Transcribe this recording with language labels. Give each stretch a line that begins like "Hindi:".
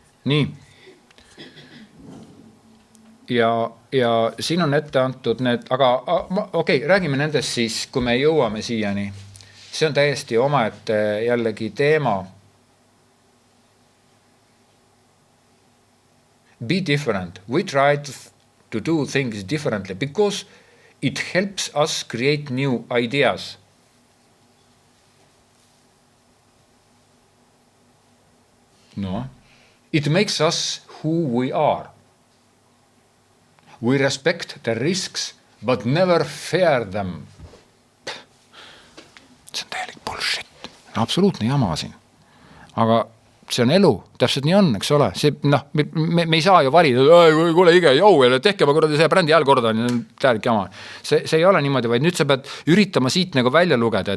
Estonian: Nii. Ja siin on ette antud need, aga okei, räägime nendest siis, kui me jõuame siiani. See on täiesti omaette jällegi teema.
English: Be different. We try to do things differently because it helps us create new ideas. No. It makes us who we are. We respect the risks, but never fear them.
Estonian: See on täielik bullshit. Absoluutne jama siin. Aga see on elu, täpselt nii on, eks ole. See, me ei saa ju valida, kuule ige, tehke ma korda see brändi hääl korda, täielik jama. See ei ole niimoodi, vaid nüüd sa pead üritama siit nagu välja lugeda.